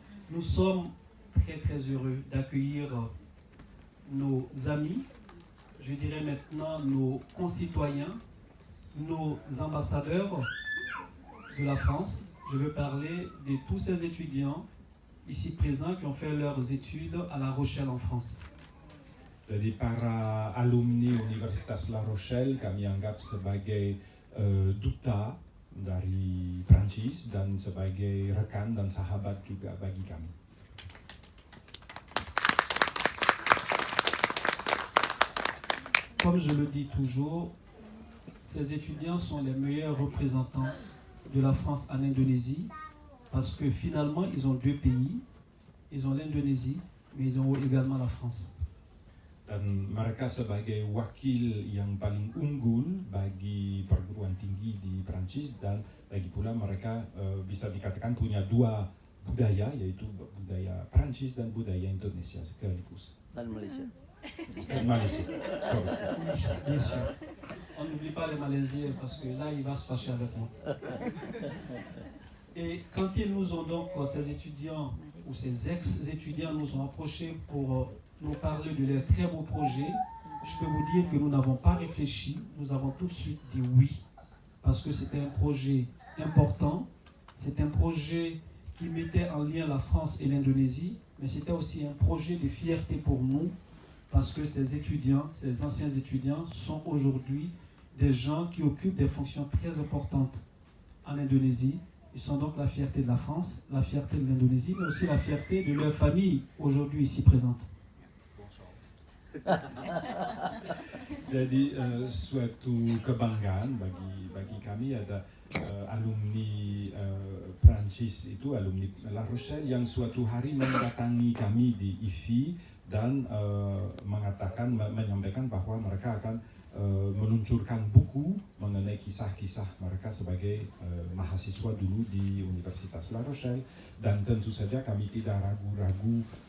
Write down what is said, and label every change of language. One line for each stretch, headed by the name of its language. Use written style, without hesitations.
French: Nous sommes très très heureux d'accueillir nos amis, je dirais maintenant nos concitoyens, nos ambassadeurs de la France. Je veux parler de tous ces étudiants ici présents qui ont fait leurs études à La Rochelle en France.
Indonesian: Jadi para alumni Universitas La Rochelle kami anggap sebagai duta dari Prancis dan sebagai rekan dan sahabat juga bagi kami.
French: Comme je le dis toujours, ces étudiants sont les meilleurs représentants de la France en Indonésie parce que finalement ils ont deux pays, ils ont l'Indonésie mais ils ont également la France.
Indonesian: Dan mereka sebagai wakil yang paling unggul bagi perguruan tinggi di Prancis dan lagi pula mereka bisa dikatakan punya dua budaya yaitu budaya Prancis dan budaya Indonesia sekaligus. Dan Malaysia.
English: Malaysia. Sorry.
French: Bien sûr. On n'oublie pas les Malaisiens parce que là il va se fâcher avec moi. Et quand ils nous ont donc, ces étudiants ou ces ex-étudiants nous ont approchés pour nous parler de leurs très beaux projets, je peux vous dire que nous n'avons pas réfléchi, nous avons tout de suite dit oui, parce que c'était un projet important, c'est un projet qui mettait en lien la France et l'Indonésie, mais c'était aussi un projet de fierté pour nous, parce que ces étudiants, ces anciens étudiants, sont aujourd'hui des gens qui occupent des fonctions très importantes en Indonésie. Ils sont donc la fierté de la France, la fierté de l'Indonésie, mais aussi la fierté de leur famille aujourd'hui ici présente.
Indonesian: Jadi suatu kebanggaan bagi kami ada alumni Prancis itu alumni La Rochelle yang suatu hari mendatangi kami di IFI dan menyampaikan bahwa mereka akan meluncurkan buku mengenai kisah-kisah mereka sebagai mahasiswa dulu di Universitas La Rochelle dan tentu saja kami tidak ragu-ragu